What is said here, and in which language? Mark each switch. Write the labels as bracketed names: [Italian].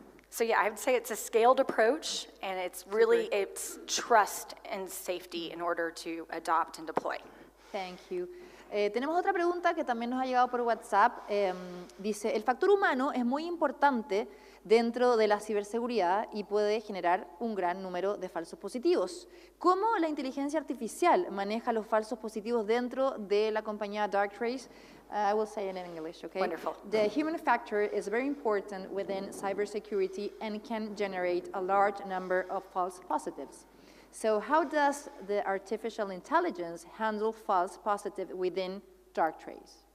[English] So yeah, I would say it's a scaled approach, and it's really, it's trust and safety in order to adopt and deploy. Thank you. [Spanish] Tenemos otra pregunta que también nos ha llegado por WhatsApp. Dice, el factor humano es muy importante dentro de la ciberseguridad y puede generar un gran número de falsos positivos. ¿Cómo la inteligencia artificial maneja los falsos positivos dentro de la compañía Darktrace? [English] I will say it in English, okay? Wonderful. The human factor is very important within cybersecurity and can generate a large number of false positives. So how does the artificial intelligence handle false positive within Darktrace?